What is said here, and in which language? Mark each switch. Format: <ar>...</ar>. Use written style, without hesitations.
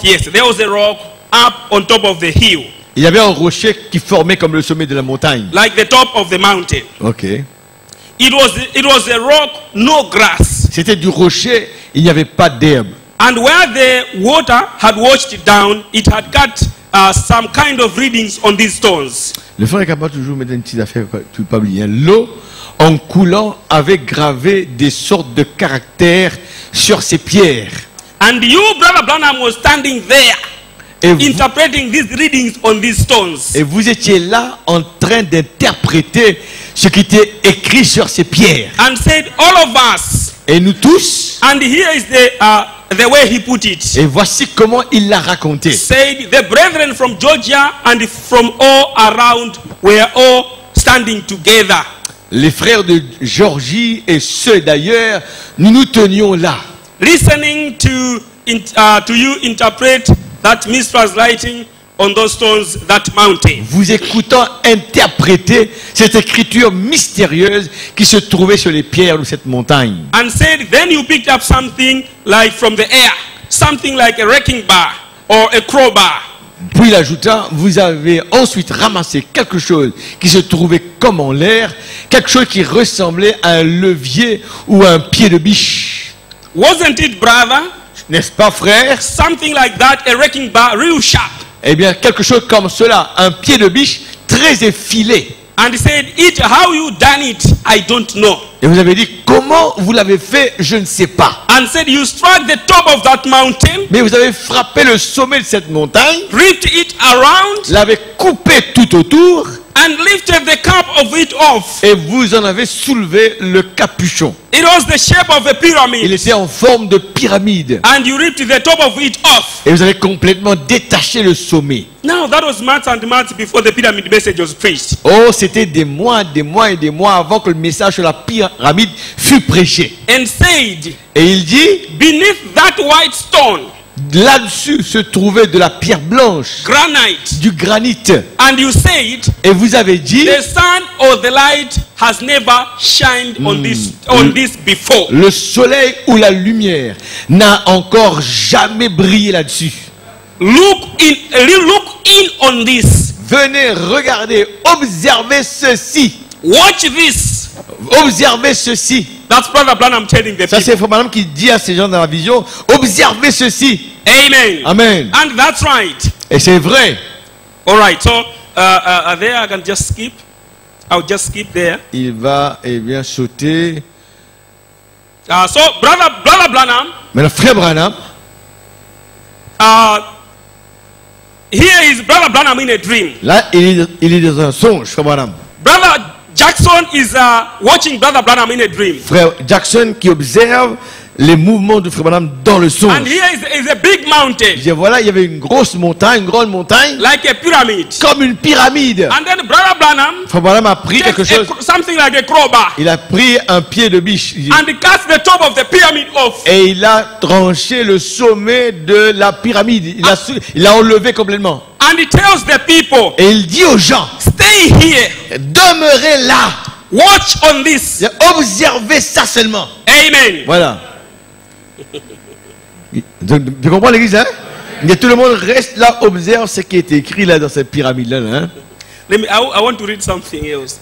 <en>Yes, there was a rock up on top of the hill,</en> <fr>Il y avait un rocher qui formait comme le sommet de la montagne.</fr> <en>like the top of the mountain. Ok. It was a rock, no grass.</en> <fr>C'était du rocher, il n'y avait pas d'herbe.</fr> <en>And where the water had washed it down, it had got some kind of readings on these stones.</en> <fr>Le frère est capable toujours de mettre une petite affaire, tu ne peux pas oublier. L'eau en coulant avait gravé des sortes de caractères sur ces pierres.</fr> <en>And you, Brother Branham, was standing there interpreting these readings on these stones.</en> <fr>Et vous étiez là en train d'interpréter ce qui était écrit sur ces pierres.</fr> <en>And said, all of us.</en> <fr>Et nous tous.</fr> <en>And here is the way he put it.</en> <fr>Et voici comment il l'a raconté.</fr> <en>Said the brethren from Georgia and from all around were all standing together.</en> <fr>Les frères de Géorgie et ceux d'ailleurs, nous nous tenions là.</fr> <en>Listening to you interpret that mistranslating on those stones, that mountain.</en> <fr>Vous écoutant interpréter cette écriture mystérieuse qui se trouvait sur les pierres de cette montagne.</fr> <en>And said, then you picked up something like from the air, something like a wrecking bar or a crowbar.</en> <fr>Puis il ajouta, vous avez ensuite ramassé quelque chose qui se trouvait comme en l'air, quelque chose qui ressemblait à un levier ou à un pied de biche.</fr> <en>Wasn't it, brother?</en> <fr>N'est-ce pas, frère?</fr> <en>Something like that, a wrecking bar, real sharp.</en> <fr>Eh bien, quelque chose comme cela, un pied de biche très effilé.</fr> <en>And he said, how you done it, I don't know.</en> <fr>Et vous avez dit, comment vous l'avez fait, je ne sais pas.</fr> <en>And said, you struck the top of that mountain.</en> <fr>Mais vous avez frappé le sommet de cette montagne.</fr> <en>Ripped it around.</en> <fr>L'avez coupé tout autour.</fr> <en>And lifted the cap of it off.</en> <fr>Et vous en avez soulevé le capuchon.</fr> <en>It was the shape of a pyramid.</en> <fr>Il était en forme de pyramide.</fr> <en>And you ripped the top of it off.</en> <fr>Et vous avez complètement détaché le sommet.</fr> <en>Now that was months and months before the pyramid message was preached.</en> <fr>Oh, c'était des mois et des mois avant que le message sur la pyramide fut prêché.</fr> <en>And said,</en> <fr>et il dit,</fr> <en>beneath that white stone,</en> <fr>là-dessus se trouvait de la pierre blanche,</fr> <en>granite,</en> <fr>du granit.</fr> <en>And you said,</en> <fr>et vous avez dit,</fr> <en>the sun or the light has never shined on this before.</en> <fr>Le soleil ou la lumière n'a encore jamais brillé là-dessus.</fr> <en>Look in on this.</en> <fr>Venez regarder, observez ceci.</fr> <en>Watch this.</en> <fr>Observez ceci.</fr> <en>That's Brother Branham telling the people.</en> <fr>Ça c'est Frère Branham qui dit à ces gens dans la vision, observez ceci.</fr> <en>Amen.</en> <fr>Amen.</fr> <en>And that's right.</en> <fr>Et c'est vrai.</fr> <en>All right. So there I can just skip. I'll just skip there.</en> <fr>Il va bien sauter.</fr> <en>So Brother Branham.</en> <fr>Mais le Frère Branham.</fr> <en>Here is Brother Branham in a dream.</en> <fr>Là, il est dans un songe, Frère Branham.</fr> <en>Brother Jackson is watching Brother Branham in a dream.</en> <fr>Frère Jackson qui observe les mouvements de Frère Branham dans le songe.</fr> <en>And here is a big mountain.</en> <fr>Et voilà, il y avait une grosse montagne, une grande montagne.</fr> <en>Like a pyramid.</en> <fr>Comme une pyramide.</fr> <en>And then Brother Branham.</en> <fr>Frère Branham a pris quelque chose.</fr> <en>Something like a crowbar.</en> <fr>Il a pris un pied de biche.</fr> <en>And he cut the top of the pyramid off.</en> <fr>Et il a tranché le sommet de la pyramide. Il l'a enlevé complètement.</fr> <en>And he tells the people.</en> <fr>Et il dit aux gens,</fr> <en>stay here.</en> <fr>Demeurez là.</fr> <en>Watch on this.</en> <fr>Observez ça seulement.</fr> <en>Amen.</en> <fr>Voilà. Tu comprends l'église, hein? Et tout le monde reste là, observe ce qui est écrit là dans cette pyramide-là. Hein?</fr> <en>I want to read something else.</en>